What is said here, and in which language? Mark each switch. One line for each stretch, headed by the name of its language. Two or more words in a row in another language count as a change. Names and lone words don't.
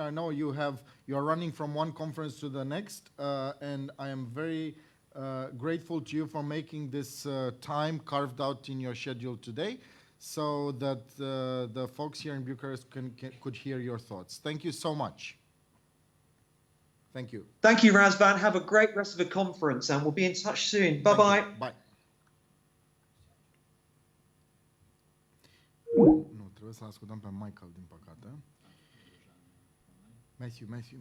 English: I know you are running from one conference to the next, and I am very grateful to you for making this time carved out in your schedule today, so that the folks here in Bucharest could hear your thoughts. Thank you so much. Thank you. Thank you, Razvan. Have a great rest of the conference, and we'll be in touch soon. Bye-bye. Bye.
Romanian: Nu, trebuie să ascultăm pe Michael, din păcate. Matthew.